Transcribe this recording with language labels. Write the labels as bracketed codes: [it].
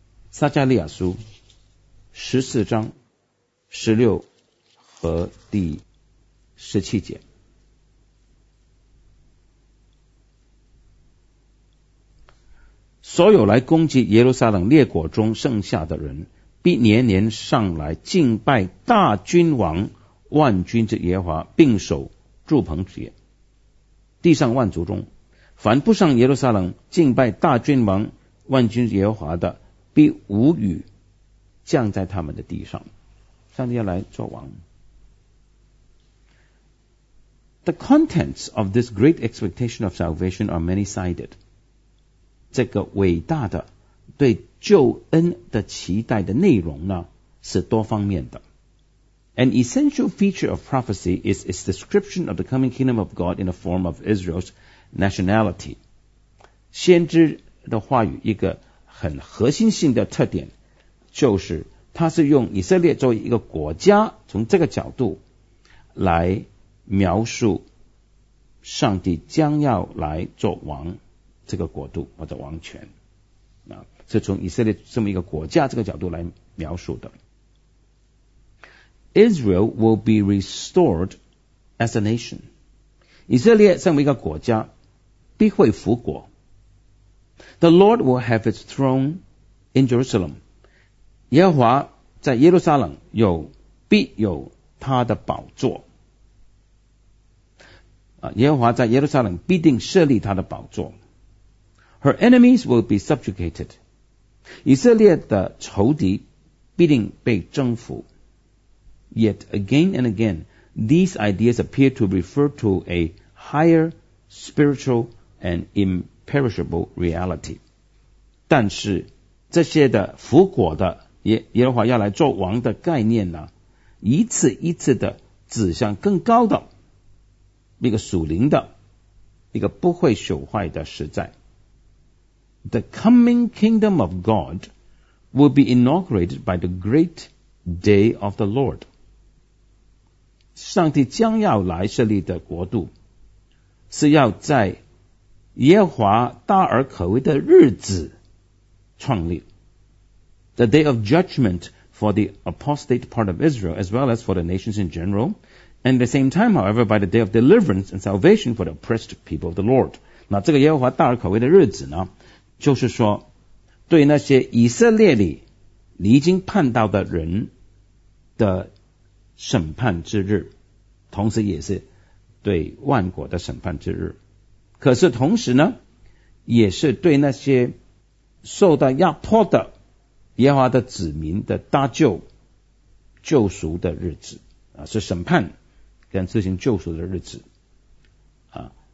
[zh] 撒迦利亚书十四章十六和第十七节，所有来攻击耶路撒冷列国中剩下的人，必年年上来敬拜大君王万军之耶和华，并守筑棚节。地上万族中，凡不上耶路撒冷敬拜大君王万军耶和华的，必无雨降在他们的地上。上帝要来做王。 [en] The contents of this great expectation of salvation are many-sided. [zh] 这个伟大的对救恩的期待的内容呢，是多方面的。 [en] An essential feature of prophecy is its description of the coming kingdom of God in the form of Israel's nationality. [zh] 先知的话语一个很核心性的特点，就是它是用以色列作为一个国家，从这个角度来描述上帝将要来做王这个国度或者王权，是从以色列这么一个国家这个角度来描述的。 [en] Israel will be restored as a nation. [zh] 以色列身为一个国家必会复国。 [en] The Lord will have his throne in Jerusalem. [zh] 耶和华在耶路撒冷有必有他的宝座。耶和华在耶路撒冷必定设立他的宝座。 [en] Her enemies will be subjugated. [zh] 以色列的仇敌必定被征服。 [en] Yet again and again, these ideas appear to refer to a higher spiritual and imperishable reality. [zh] 但是这些的复国的耶和华要来做王的概念呢，一次一次的指向更高的一个属灵的一个不会朽坏的实在。 [en] The coming kingdom of God will be inaugurated by the great day of the Lord. [zh] 上帝将要来设立的国度是要在耶和华大而可畏的日子创立。 [en] The day of judgment for the apostate part of Israel as well as for the nations in general, and at the same time, however, by the day of deliverance and salvation for the oppressed people of the Lord. [zh] 那这个耶和华大而可畏的日子呢，就是说对那些以色列里离经叛道的人的审判之日，同时也是对万国的审判之日。可是同时呢，也是对那些受到压迫的耶和华的子民的搭救救赎的日子啊，是审判跟执行救赎的日子啊。